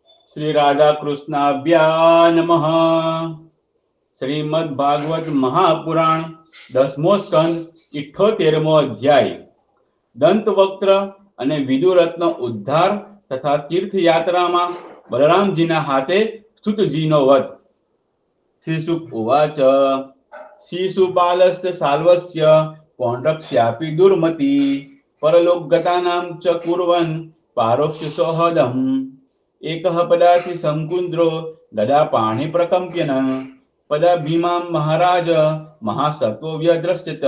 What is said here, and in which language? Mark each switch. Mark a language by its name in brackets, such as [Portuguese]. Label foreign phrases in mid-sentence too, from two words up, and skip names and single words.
[Sanskrit] श्री राधा कृष्णाभ्या नमः। [Gujarati] શ્રીમદ્ ભાગવત મહાપુરાણ 10મો સ્કંદ 78મો અધ્યાય દંતવક્ત્ર અને વિદુરથનો ઉદ્ધાર તથા તીર્થયાત્રામાં બલરામજીના હાથે સુતજીનો વધ। [Sanskrit] શ્રીશુક ઉવાચ શિશુપાલસ્ય સાલ્વસ્ય પૌંડ્રક્ષ્યાપી દુર્મતી પરલોકગતાનાં ચ કુર્વન પારોક્ષ્ય સોહદમ એકઃ પદાસી સંકુદ્રો ગદા પાણી પ્રકંપ્યન પદા ભીમામ મહારાજ મહાસત્વ વ્યદ્રશ્યત।